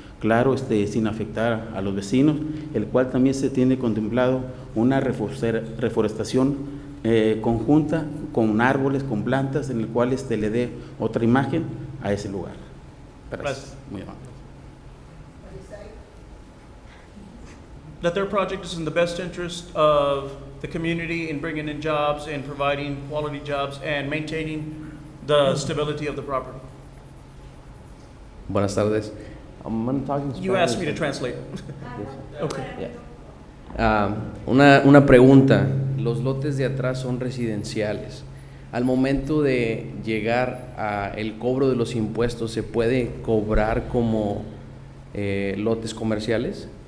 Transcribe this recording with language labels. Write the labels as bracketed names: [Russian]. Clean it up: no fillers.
[Spanish] Claro, sin afectar a los vecinos, el cual también se tiene contemplado una reforestación conjunta con árboles, con plantas, en el cual le dé otra imagen a ese lugar. Gracias. Muy amable. [English] That their project is in the best interest of the community in bringing in jobs and providing quality jobs and maintaining the stability of the property. [Spanish] Buenas tardes. [English] I'm talking You asked me to translate. Okay. [Spanish] Una pregunta. Los lotes de atrás son residenciales. Al momento de llegar a el cobro de los impuestos, ¿se puede cobrar como lotes comerciales?